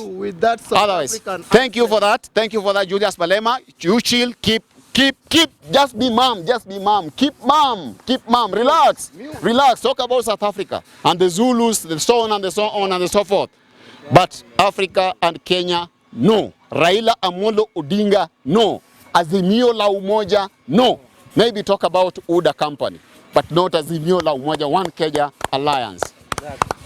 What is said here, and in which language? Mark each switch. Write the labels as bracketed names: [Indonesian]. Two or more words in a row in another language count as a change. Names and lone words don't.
[English] with that thank you for that. Thank you for that, Julius Malema. You chill, keep. Just be mum. Keep mum. Relax. Talk about South Africa and the Zulus, the so on and the so on and so forth. But Africa and Kenya, no. Raila Amolo Odinga, no. Azimio la Umoja, no. Maybe talk about UDA company, but not Azimio la Umoja, One Kenya Alliance. Exactly.